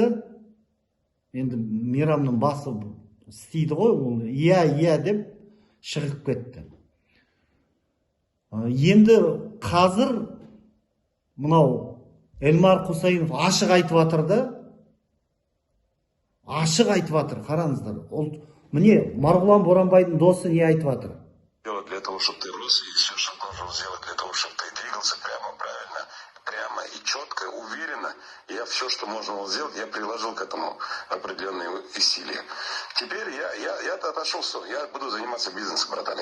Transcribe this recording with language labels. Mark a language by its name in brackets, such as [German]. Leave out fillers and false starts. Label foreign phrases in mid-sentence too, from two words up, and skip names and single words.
[Kazakh] Енді Мейрамның басы істейді ғой, ол иә деп шығып кетті. Енді қазір мынау Эльмар Құсайынов ашық айтып жатыр да, ашық айтып жатыр, қараңыздар. Міне Марғұлан Боранбайдың досы не айтып жатыр? [Russian] Для того, чтобы ты рос, и все, что должен сделать для того, чтобы ты двигался прямо, правильно, прямо и четко, уверенно. Я все, что можно было сделать, я приложил к этому определенные усилия. Теперь я отошел в сторону. Я буду заниматься бизнесом, братан.